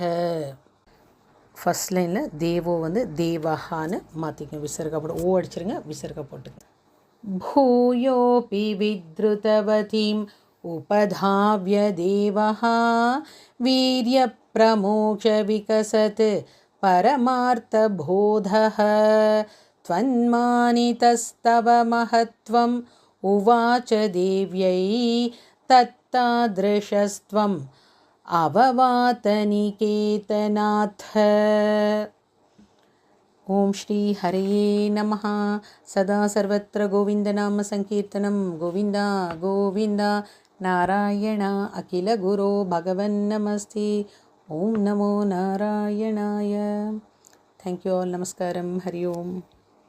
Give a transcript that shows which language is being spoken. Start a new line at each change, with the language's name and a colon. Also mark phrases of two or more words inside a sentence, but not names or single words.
English: first line
Tamil: தேவோ வந்து தேவஹான்னு மாற்றிக்க விசர்கா போட்டு ஓ அடிச்சிருங்க விசர்கா போட்டுங்க.
Sanskrit: भूयोऽपि विधृतवतीम् उपधाव्य देवः वीर्य प्रमोक्ष विकसत् परमार्थबोधः त्वन्मानितस्तव महत्त्वम् उवाच देव्यै तत्तादृशस्त्वम् अववातनिकेतनाथ. ओम श्री हरये नमः. सदा सर्वत्र गोविन्दनाम संकीर्तनं गोविन्दा गोविन्दा नारायण अखिल गुरो भगवन् नमस्ते. ओम नमो नारायणाय.
English: thank you all.
Sanskrit: नमस्कारम. हरि ओम.